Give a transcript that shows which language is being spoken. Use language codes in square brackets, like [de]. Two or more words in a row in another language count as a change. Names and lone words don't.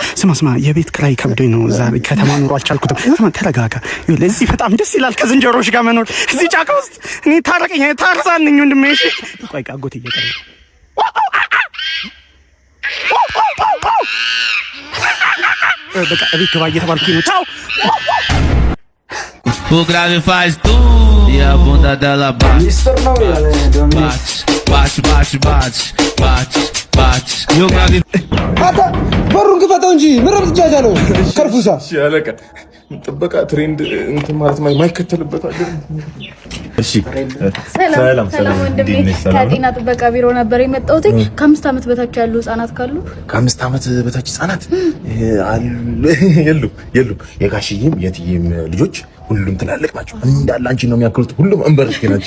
[am] ስማ የቤት ክራይ ከብዶኝ ነው ዛሬ ከተማ ኑሮ አልቻልኩትም። ስማ ተረጋጋ። ለዚህ በጣም ደስ ይላል ከዝንጀሮች ጋር መኖር እዚህ ጫካ ውስጥ። እኔ ታረቀኝ ታርዛን ነኝ ወንድሜ። እሺ ቆይ አጎቴ እየቀረ በቃ እቤት ግባ እየተባልኩኝ ነው። ቻው። [pt] O grave faz tu e a bunda dela bate. [am] ሚስጥር ነው ያለ ዶሚኒክ [pt] Bate, bate, bate, bate, bate. E o grave. [am] አታ በሩን ክፈተው እንጂ ምንም ትጃጃለው ከርፉሳ ያለቀ ጥበቃ ትሬንድ እንትን ማለት ማይከተልበት አይደል? እሺ ሰላም ሰላም ወንድሜ ከጤና ጥበቃ ቢሮ ነበር የመጣሁት። ከ5 ዓመት በታች ያሉ ህጻናት ካሉ ከ5 ዓመት በታች ህጻናት የሉም። የጋሽዬም የትዬም ልጆች ሁሉም ትላልቅ ናቸው። እንዳለ አንቺ ነው የሚያክሉት። ሁሉም እንበርሽኪ ናቸው።